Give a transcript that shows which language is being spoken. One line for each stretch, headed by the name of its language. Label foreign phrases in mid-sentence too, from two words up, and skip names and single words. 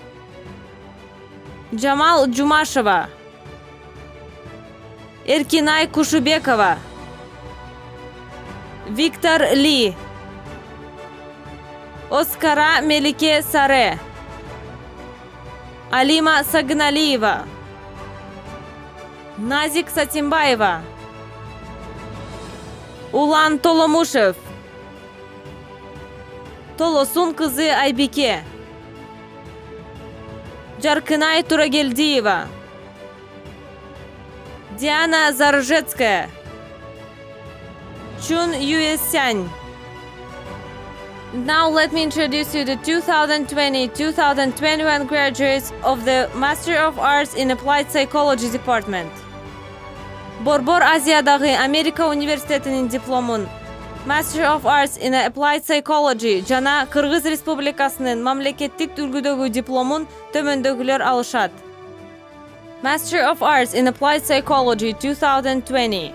Kyrgyz: Джамал Джумашева, Эркинай Кушубекова, Виктор Ли, Оскара Мелике Саре, Алима Сагналиева, Назик Сатимбаева, Улан Толомушев, Толосун кызы Айбике, Жаркынай Турагельдиева, Диана Заржецкая, Чун Юэсянь.
English: Now let me introduce you the 2020-2021 graduates of the Master of Arts in Applied Psychology Department.
Kyrgyz: Борбор Азиядагы Америка университетинин дипломун
English: Master of Arts in Applied Psychology
Kyrgyz: жана Кыргыз Республикасынын мамлекеттик үлгүдөгү дипломун төмөндөгүлөр алышат.
English: Master of Arts in Applied Psychology 2020.